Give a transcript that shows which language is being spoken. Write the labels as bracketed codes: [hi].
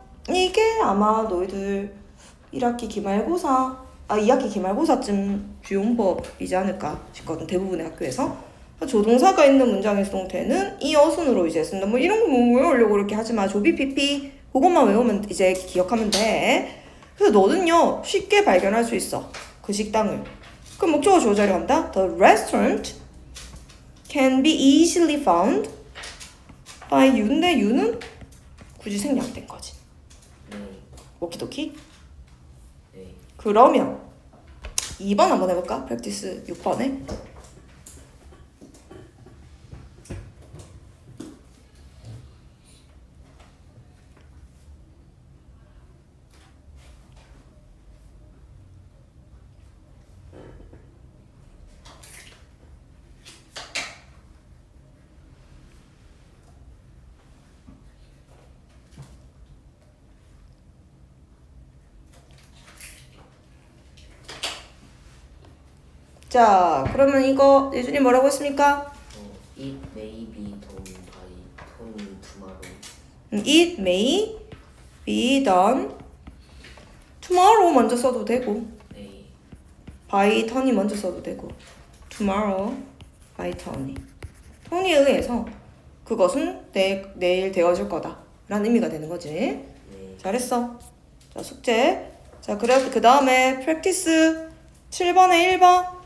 [ko] 이게 아마 너희들 1학기 기말고사 2학기 기말고사쯤 주요문법이지 않을까 싶거든. 대부분의 학교에서 조동사가 있는 문장의 수동태는 이 어순으로 이제 쓴다. 뭐 이런 거 뭐 외우려고 이렇게 하지 마. 조비 pp 그것만 외우면 이제 기억하면 돼. 그래서 너는요 쉽게 발견할 수 있어. 그 식당을. 그럼 목적어 주어 자리 간다. [en] The restaurant can be easily found by you인데 you는 [ko] 굳이 생략된 거지. 네. 오키도키. 네. 그러면 2번 한번 해볼까? 프랙티스 6번에. 자, 그러면 이거 예준이 뭐라고 했습니까? [en] It may be done by tomorrow. It may be done tomorrow [ko] 먼저 써도 되고 네. by 턴이 먼저 써도 되고 tomorrow by 턴이 턴에 의해서 그것은 내일 되어질 거다 라는 의미가 되는 거지. 네. 잘했어. 자, 숙제. 자, 그래 그 다음에 practice 7번에 1번.